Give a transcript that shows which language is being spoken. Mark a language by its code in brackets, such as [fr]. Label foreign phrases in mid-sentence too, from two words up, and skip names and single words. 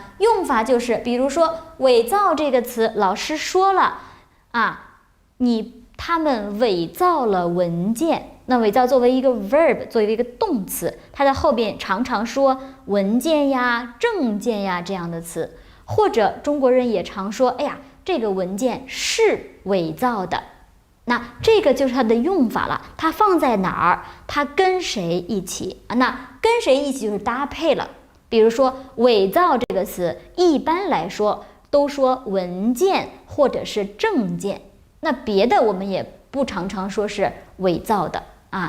[zh] 用法就是比如說偽造這個詞，老師說了他們偽造了文件。那偽造作為一個 verb， 作為一個動詞，它在後邊常常說文件呀、證件呀這樣的詞，或者中国人也常說這個文件是偽造的。那這個就是它的用法了，它放在哪兒，它跟誰一起那跟誰一起就是搭配了。比如說偽造这個詞，一般來說都說文件或者是證件，那別的我們也不常常說是偽造的啊。